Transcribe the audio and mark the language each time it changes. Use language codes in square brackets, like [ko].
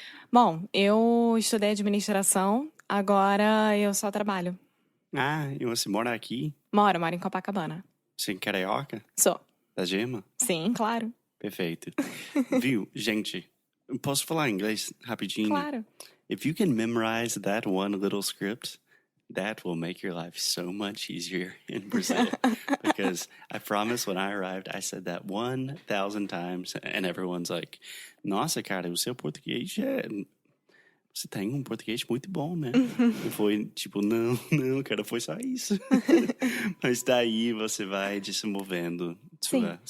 [pt] Bom, eu estudei administração, agora eu só trabalho. Ah, e você mora aqui? Moro em Copacabana. Você é carioca? Sou. Da Gema? Sim, claro. Perfeito. Viu, gente? Posso falar inglês rapidinho? Claro. [en] If you can memorize that one little script, that will make your life so much easier in Brazil. Because I promise when I arrived, I said that 1,000 times, and everyone's like, [pt] nossa, cara, o seu português Você tem português muito bom, né? E foi tipo, não, cara, foi só isso. Mas daí você vai desenvolvendo sua